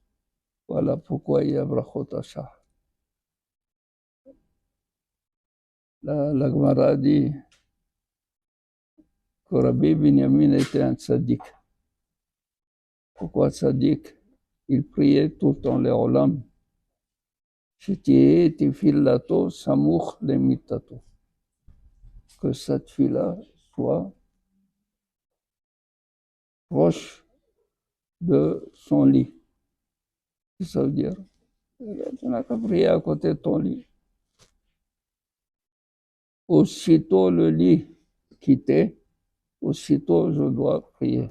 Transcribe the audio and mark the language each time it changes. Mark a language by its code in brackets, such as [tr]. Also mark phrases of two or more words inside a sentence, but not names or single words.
[fr] Voilà pourquoi il y a [he] ברכות השחר. [fr] La Gemara dit que Rabbi Binyamin était un tzaddik. Pourquoi tzaddik? Il priait tout le temps les olam. [he] שתהא תפילתו סמוכה למיטתו. [fr] Que cette fille-là soit proche de son lit. Qu'est-ce que ça veut dire? Tu n'as qu'à prier à côté de ton lit. Aussitôt le lit quitté, aussitôt je dois prier.